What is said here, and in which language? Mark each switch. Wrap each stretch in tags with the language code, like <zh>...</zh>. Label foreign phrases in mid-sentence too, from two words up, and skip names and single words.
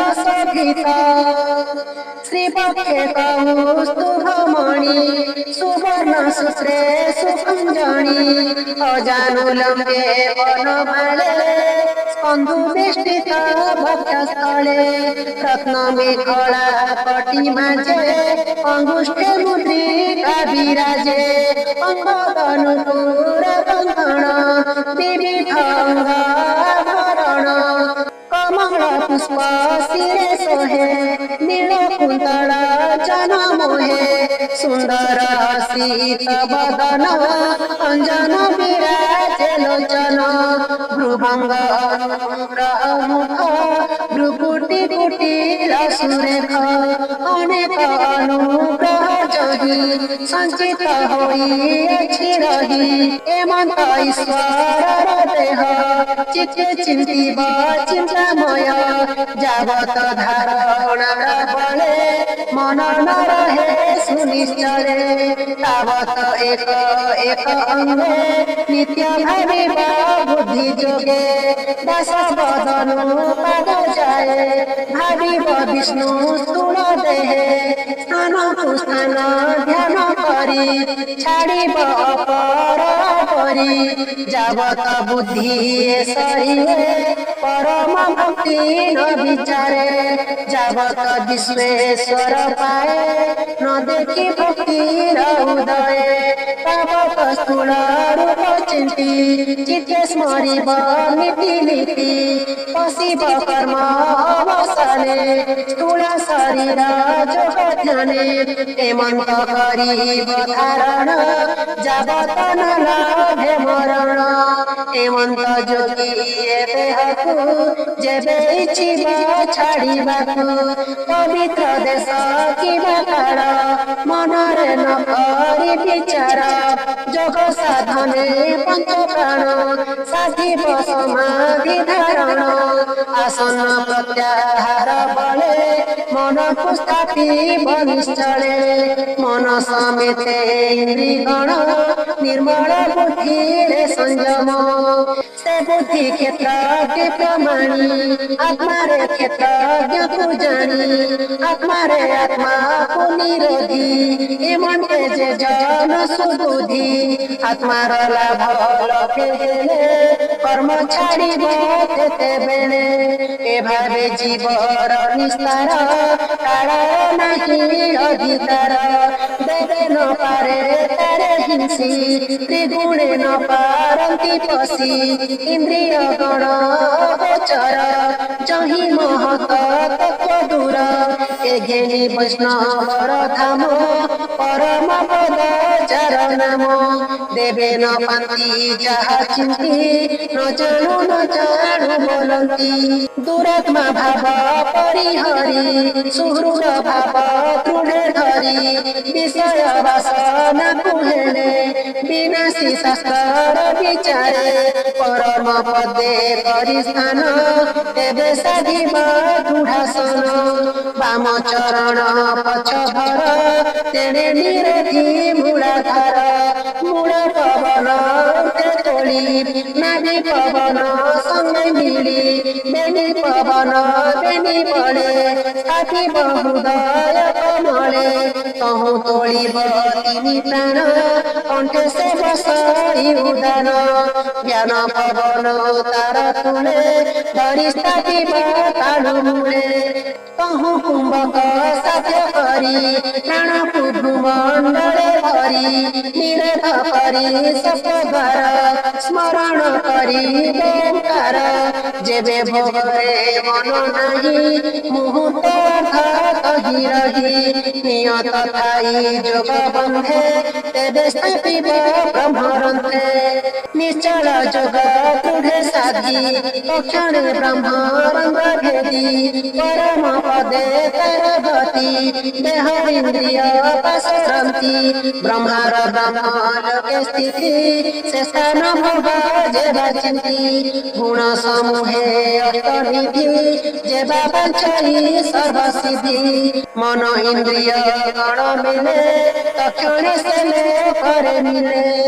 <or>ଶୋଭିତ ଶ୍ରୀପକ୍ଷେ କୌସ୍ତୁଭମଣି ସୁବର୍ଣ୍ଣ ସୂତ୍ରେ ସୁକୁଞ୍ଜଣି ଅଜାନୁଲମ୍ବେ ବନମାଳେ ସ୍କନ୍ଧୁ ବେଷ୍ଟିତ ବକ୍ଷସ୍ଥଳେ ରତ୍ନମେଖଳା କଟିମାଜେ ଅଙ୍ଗୁଷ୍ଠେ ମୁଦ୍ରିକା ବିରାଜେ ଅଙ୍ଗଦନୁକୂଳ କଙ୍କଣ ବିବିଧ ଅଙ୍ଗାଭରଣ କମଳ ପୁଷ୍ପ ଶିରେ ସୋହେ ନୀଳ କୁନ୍ତଳ ଜନ ମୋହେ ସୁନ୍ଦର ଶୀତ ବଦନ ଅଞ୍ଜନ ବିରାଜେ ଲୋଚନ ଭ୍ରୁଭଙ୍ଗ ମୁଖ ଭ୍ରୁକୁଟୀ କୁଟୀର ସୁରେଖ ଅନେକ ଅନୁଗ୍ରହ ଯହି ସଞ୍ଚିତ ହୋଇଛି ରହି ଏମନ୍ତ ଈଶ୍ୱର ଦେହ ଚିତ୍ତ ଚିନ୍ତିବ ଚିନ୍ତାମୟ ଯାବତ ଧାରଣ ବଳେ ମନ ନ ରହେ ସୁନିଶ୍ଚଳେ ତାବତ ଏକ ଏକ ଅଙ୍ଗେ ନିତ୍ୟ ଭାବିବା ବୁଦ୍ଧି ଯୋଗେ ଦଶ ବଦନୁ ପାଦ ଯାଏ ଭାବିବ ବିଷ୍ଣୁ ସ୍ଥୂଳ ଦେହେ ସ୍ଥାନ କୁ ସ୍ଥାନ ଧ୍ୟାନ କରୀ ଛାଡ଼ିବ ଅପର ପରୀ ଯାବତ ବୁଦ୍ଧି ସରିଏ ପରମ ଭକ୍ତି ନ ବିଚାରେ ଯାବତ ବିଶ୍ୱେଶ୍ୱର ପାଏ ନ ଦେଖୀ ଭକ୍ତି ଉଦୟ ତାବତ ସ୍ଥୂଳ ରୂପ ଚିନ୍ତୀ ଚିତ୍ତେ ସ୍ମରିବ ନୀତି ନୀତି ପଶିବ କର୍ମ ଅବସନେ ସ୍ଥୂଳ ଶରୀର ଯୋଗ ଧ୍ୟାନେ ହେମନ୍ତ କରିବ ଧାରଣ ଯାବତ ନ ଲାଭେ ମରଣ ହେମନ୍ତ ଯୋଗୀ ଦେହକୁ ଯେବେ ଇଚ୍ଛିବ ଛାଡ଼ିବାକୁ ପବିତ୍ର ଦେଶ କିବା କାଳ ମନରେ ନ କରି ବିଚାର ଯୋଗ ସାଧନେ ପଞ୍ଚ ପ୍ରାଣ ସାଧିବ ସମାଧି ଧାରଣ ଆସନ ପ୍ରତ୍ୟାହାର ବଳେ ମନ କୋ ସ୍ଥାପିବ ନିଶ୍ଚଳେ ମନ ସମେତେ ଇନ୍ଦ୍ରିୟ ଗଣ ନିର୍ମଳ ବୁଦ୍ଧି ସଂଯମ ସେ ବୁଦ୍ଧି କ୍ଷେତ୍ର ପ୍ରମାଣୀ ଆତ୍ମାରେ କ୍ଷେତ୍ର କୋ ଜାଣୀ ଆତ୍ମାରେ ଆତ୍ମା କୋ ନିରୋଧୀ ଏମନ୍ତେ ଯେ ଜନ ସୁବୁଦ୍ଧି ଆତ୍ମାର ଲାଭ ଲଖେ ହେଲେ କର୍ମ ଛାଡ଼ିବ ତେତେ ବେଳେ ଏ ଭାବେ ଜୀବର ନିସ୍ତାର କାଳ ନାହି ଅଧିକାର ଦେବେ ନ ପାରେ ତାରେ ହିଂସୀ ତ୍ରିଗୁଣେ ନ ପାରନ୍ତି ପସୀ ଇନ୍ଦ୍ରିୟ ଗଣ ଗୋଚର ଯହି ମହତ ତତ୍ତ୍ୱ ଦୂର ଏ ଘେନୀ ବୈଷ୍ଣବର ଧାମ ପରମ ପଦ ଯାର ନାମ ଦେବେ ନ ପାନ୍ତି ଯାହା ଚିନ୍ତୀ ନ ଜାଣୁ ବୋଲନ୍ତି ଦୁରାତ୍ମା ଭାବ ପରିହରୀ ସୁହୃଦ ଭାବ ଦୃଢ଼େ ଧରୀ ବିଷୟ ବାସନା କୁହେଳେ ବିନାଶୀ ଶାସ୍ତ୍ର ବିଚାରେ ପରମ ପଦେ କରି ସ୍ଥାନ ତେବେ ସାଧିବ ଦୃଢ଼ାସନ ବାମ ଚରଣ ପଛ ଭର ତେଣେ ନିରୋଧୀ ମୂଳାଧାର ମୂଳ ପବନ ତେ ତୋଳୀ ନାଭି ପବନ ସଙ୍ଗେ ମିଳୀ ବେନୀ ପବନ ବେନୀ ବଳେ ସାଥୀ ବହୁଦୟ କମଳେ ତହୁ ତୋଳିବ ତିନୀ ପ୍ରାଣ କଣ୍ଠେ ସେ ବସଈ ଉଦାନ ଜ୍ଞାନ ପବନ ତାର ତୁଳେ ଧରି ସ୍ଥାପିବ ତାଳୁ ମୂଳେ ତହୁ କୁମ୍ଭକ ସାଧ୍ୟ କରୀ ପ୍ରାଣ ଭୂମଣ୍ଡଳେ ଭରୀ ନିରେଧ କରୀ ସପ୍ତଦ୍ୱାର ସ୍ମରଣ କରୀ ଓଁକାର ଯେବେ ଭୋଗରେ ମନ ନାହି ମୁହୂର୍ତ୍ତ କହୀ ରହୀ ନିୟତ ଥାଈ ଯୋଗ ବନ୍ଧେ ତେବେ ସ୍ଥାପିବ ବ୍ରହ୍ମରନ୍ଥେ ନିଶ୍ଚଳ ଯୋଗ ଦୃଢ଼େ ସାଧୀ ତକ୍ଷଣେ ବ୍ରହ୍ମରଙ୍ଗ ଭେଦୀ ପରମ ପଦେ ତର ଗତି ଦେହ ଇନ୍ଦ୍ରିୟ ପାସରନ୍ତୀ ବ୍ରହ୍ମାର ବ୍ରହ୍ମ ଲୋକେ ସ୍ଥିତି ସେ ସ୍ଥାନ ଭୋଗ ଯେବା ଚିନ୍ତୀ ଗୁଣ ସମୂହେ ଅଷ୍ଟନିଧି ଯେବା ପଞ୍ଚଈ ସର୍ବ ସିଦ୍ଧି ମନ ଇନ୍ଦ୍ରିୟ ଗଣ ମିଳେ ତକ୍ଷଣେ ସେ ଲେ କରେ ମିଳେ</or>